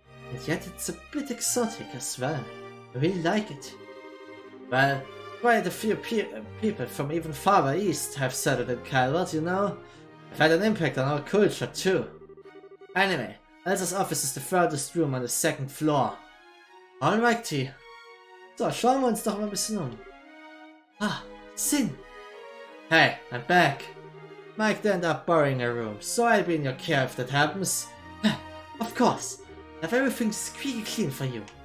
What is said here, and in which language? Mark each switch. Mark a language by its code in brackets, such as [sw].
[en] And yet it's a bit exotic as well. I really like it. Well, quite a few people from even farther east have settled in Calvard, you know. I've had an impact on our culture too. Anyway, Elsa's office is the furthest room on the second floor. Alrighty. [de] So, schauen wir uns doch mal ein bisschen um. [en] Ah, Sin! Hey, I'm back. Mike ended up borrowing a room, so I'll be in your care if that happens. Of course. I have everything squeaky clean for you.